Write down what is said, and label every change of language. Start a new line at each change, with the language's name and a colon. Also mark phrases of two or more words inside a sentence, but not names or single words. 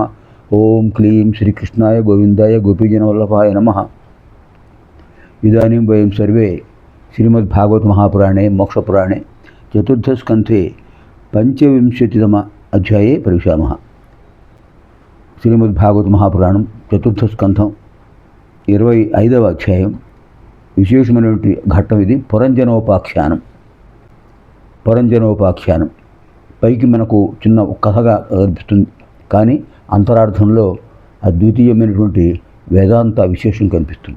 Sanskrit: ओं क्लीं श्रीकृष्णाय गोविन्दाय गोपीजनवल्लभाय नमः। इदानीं वयं सर्वे श्रीमद्भागवत महापुराणे मोक्षपुराणे चतुर्थस्कन्धे पंचविंशतितम अध्याये प्रविशामः। श्रीमद्भागवत महापुराणं चतुर्थस्कन्धं
Telugu: 25వ అధ్యాయం విశేషమైనటువంటి ఘట్టం ఇది పురంజనోపాఖ్యానం. పైకి మనకు చిన్న కథగా కనిపిస్తుంది, కానీ అంతరార్థంలో అద్వితీయమైనటువంటి వేదాంత విశేషం కనిపిస్తుంది.